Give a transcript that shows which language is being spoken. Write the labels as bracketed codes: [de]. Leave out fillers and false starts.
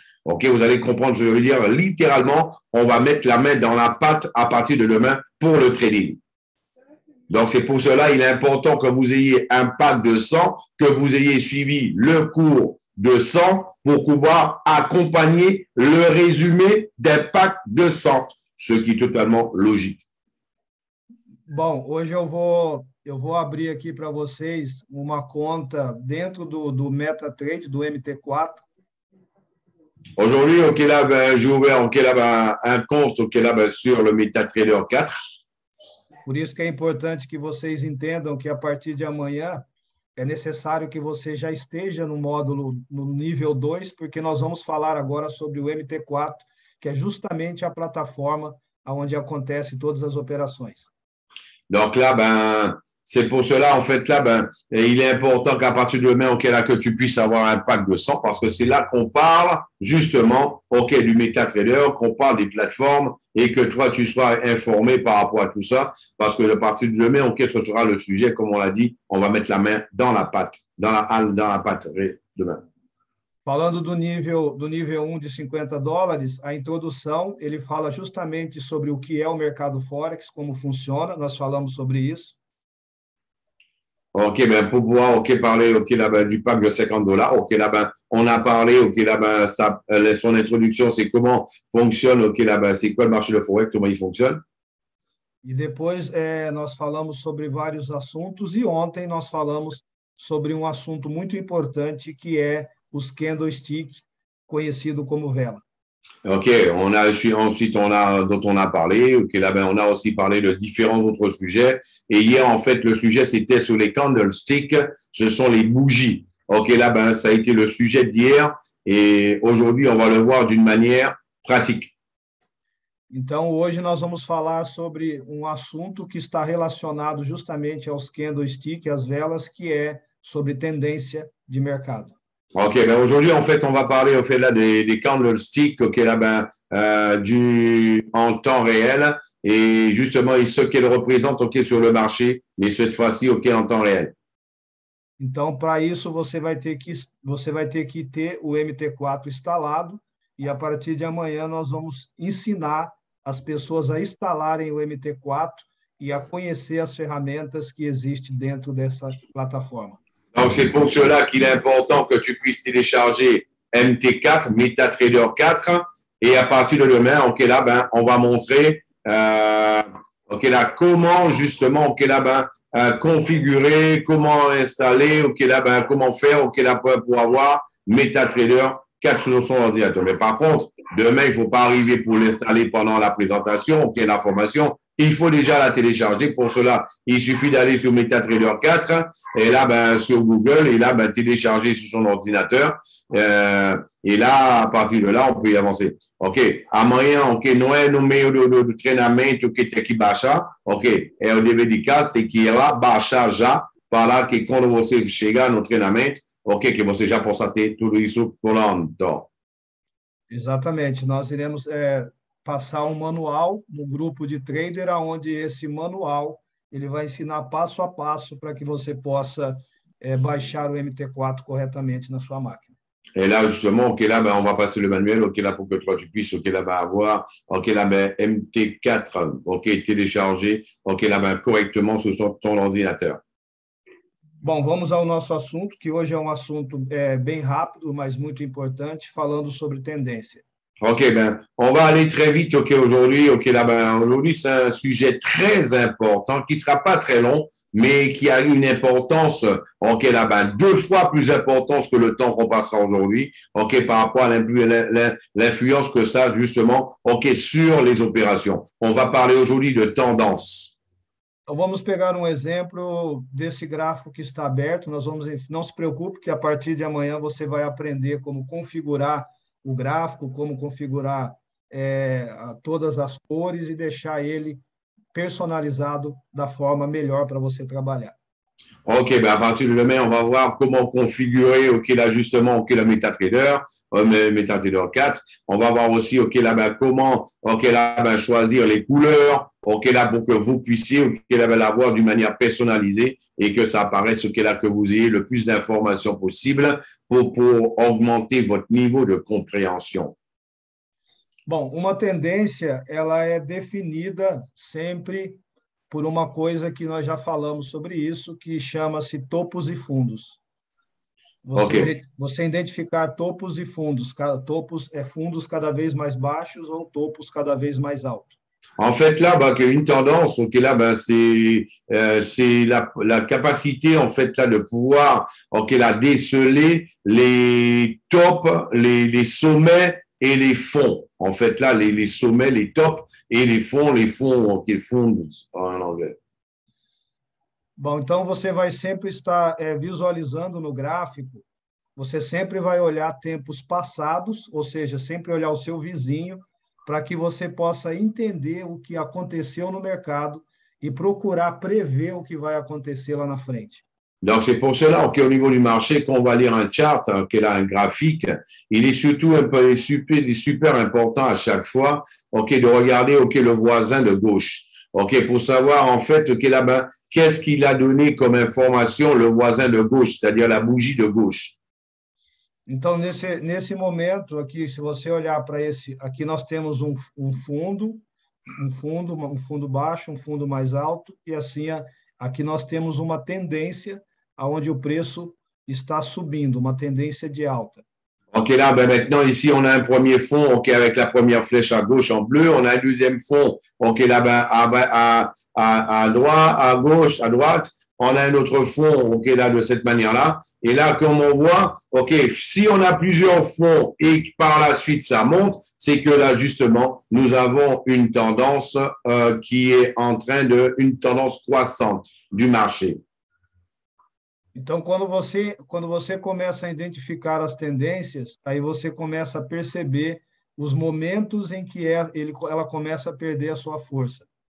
[fr] OK, vous allez comprendre, je veux dire, littéralement, on va mettre la main dans la pâte à partir de demain pour le trading. Donc, c'est pour cela, il est important que vous ayez un pack de 100, que vous ayez suivi le cours de 100 pour pouvoir accompagner le résumé d'un pack de 100, ce qui est totalement logique. [pt] Bom, hoje eu vou abrir aqui para vocês uma conta dentro do MetaTrade, do MT4. [fr] Aujourd'hui, OK, là, ben, j'ai ouvert OK, là, ben, un compte OK, là, ben, sur le MetaTrader 4. [pt] Por isso que é importante que vocês entendam que a partir de amanhã é necessário que você já esteja no módulo, no nível 2, porque nós vamos falar agora sobre o MT4, que é justamente a plataforma onde acontecem todas as operações. [fr] Donc là, ben, c'est pour cela, en fait, là, ben, il est important qu'à partir de demain, OK, là, que tu puisses avoir un pack de 100 parce que c'est là qu'on parle, justement, OK, du MetaTrader, qu'on parle des plateformes et que toi, tu sois informé par rapport à tout ça parce que à partir de demain, OK, ce sera le sujet, comme on l'a dit, on va mettre la main dans la pâte, dans la pâte demain. [pt] Falando do nível 1 de $50, a introdução, ele fala justamente sobre o que é o mercado Forex, como funciona, nós falamos sobre isso. [fr] OK, ben, pour pouvoir, OK, parler, OK, là, ben, du pack de $50, OK, là, ben, on a parlé, OK, là, ben, ça, son introduction, c'est comment fonctionne, OK, là, ben, c'est quoi le marché de Forex, comment il fonctionne. [pt] E depois nós falamos sobre vários assuntos e ontem nós falamos sobre um assunto muito importante que é os candlestick, conhecido como vela. [fr] OK, ensuite dont on a parlé, OK, là, ben, on a aussi parlé de différents autres sujets. Et hier, en fait, le sujet, c'était sur les candlesticks, ce sont les bougies. OK, là, ben, ça a été le sujet d'hier et aujourd'hui, on va le voir d'une manière pratique. [pt] Então, hoje nós vamos falar sobre um assunto que está relacionado justamente aos candlestick, às velas, que é sobre tendência de mercado. [fr] OK, ben aujourd'hui, en fait, on va parler au fait là des candlesticks, OK, là, ben, en temps réel et justement ce qu'elles représentent, OK, sur le marché, mais cette fois-ci, OK, en temps réel. [pt] Então, para isso, você vai ter que ter o MT4 instalado e a partir de amanhã nós vamos ensinar as pessoas a instalarem o MT4 e a conhecer as ferramentas que existem dentro dessa plataforma. [fr] Donc, c'est pour cela qu'il est important que tu puisses télécharger MT4, MetaTrader 4. Et à partir de demain, OK, là, ben, on va montrer OK, là, comment justement, OK, là, ben, configurer, comment installer, OK, là, ben, comment faire, OK, là, pour avoir MetaTrader 4 sur son ordinateur. Mais par contre, demain, il ne faut pas arriver pour l'installer pendant la présentation, OK, la formation. Il faut déjà la télécharger. Pour cela, il suffit d'aller sur MetaTrader 4 et là, ben, sur Google et là, ben, télécharger sur son ordinateur. Et là, à partir de là, on peut y avancer. OK. [pt] Amanhã, OK, não é no meio do treinamento que tem que baixar. OK. É o dever de casa, tem que ir lá, baixar já, para que quando você chegar no treinamento, OK, que você já possa ter tudo isso pronto. Exatamente. Nós iremos passar um manual no grupo de trader, onde esse manual ele vai ensinar passo a passo para que você possa baixar o MT4 corretamente na sua máquina. [fr] Et là, justement, OK, là, ben, on va passer le manuel, OK, là, pour que toi, tu puisses, OK, là, ben, avoir, OK, là, ben, MT4, OK, téléchargé, OK, là, ben, correctement sur ton ordinateur. [pt] Bom, vamos ao nosso assunto, que hoje é um assunto bem rápido, mas muito importante, falando sobre tendência. [fr] OK, ben, on va aller très vite, OK, aujourd'hui. OK, là, ben, aujourd'hui, c'est un sujet très important qui ne sera pas très long, mais qui a une importance, OK, là, ben, 2 fois plus importante que le temps qu'on passera aujourd'hui, OK, par rapport à l'influence que ça a, justement, OK, sur les opérations. On va parler aujourd'hui de tendance. [pt] Então, vamos pegar um exemplo desse gráfico que está aberto. Não se preocupe que a partir de amanhã você vai aprender como configurar o gráfico, como configurar todas as cores e deixar ele personalizado da forma melhor para você trabalhar. [fr] OK, ben à partir de demain, on va voir comment configurer, OK, là, justement, OK, le MetaTrader, MetaTrader 4. On va voir aussi, OK, là, ben, comment, OK, là, ben, choisir les couleurs, OK, là, pour que vous puissiez, OK, là, ben, l'avoir d'une manière personnalisée et que ça apparaisse, OK, là, que vous ayez le plus d'informations possible pour augmenter votre niveau de compréhension. [pt] Bom, uma tendência, ela é definida sempre por uma coisa que nós já falamos sobre isso, que chama-se topos e fundos. Você identificar topos e fundos. Topos é fundos cada vez mais baixos ou topos cada vez mais altos. [fr] En fait, là, bah, une tendance, OK, là, ben, c'est la capacité, en fait, là, de pouvoir, OK, là, déceler les tops, les sommets et les fonds. En fait, là, les sommets, les tops et les fonds, OK, fonds en anglais. [pt] Bom, então você vai sempre estar visualizando no gráfico, você sempre vai olhar tempos passados, ou seja, sempre olhar o seu vizinho, para que você possa entender o que aconteceu no mercado e procurar prever o que vai acontecer lá na frente. [fr] Donc, c'est pour cela qu'au niveau du marché, quand on va lire un chart, qu'il a un graphique, il est surtout un peu super important à chaque fois, OK, de regarder, OK, le voisin de gauche. OK, pour savoir, en fait, OK, là, ben, qu'est-ce qu'il a donné comme information le voisin de gauche, c'est-à-dire la bougie de gauche. [pt] Então, nesse momento aqui, se você olhar para esse, aqui nós temos um fundo baixo, um fundo mais alto, e assim, aqui nós temos uma tendência onde o preço está subindo, uma tendência de alta. [fr] OK, là, ben maintenant, ici, on a un premier fond, OK, avec la première flèche à gauche en bleu. On a un deuxième fond, OK, là, ben, à droite, à gauche, à droite. On a un autre fond, OK, là, de cette manière-là. Et là, comme on voit, OK, si on a plusieurs fonds et que par la suite ça monte, c'est que là, justement, nous avons une tendance qui est en train une tendance croissante du marché. [pt] Então, quando você começa a identificar as tendências, aí você começa a perceber os momentos em que ela começa a perder a sua força.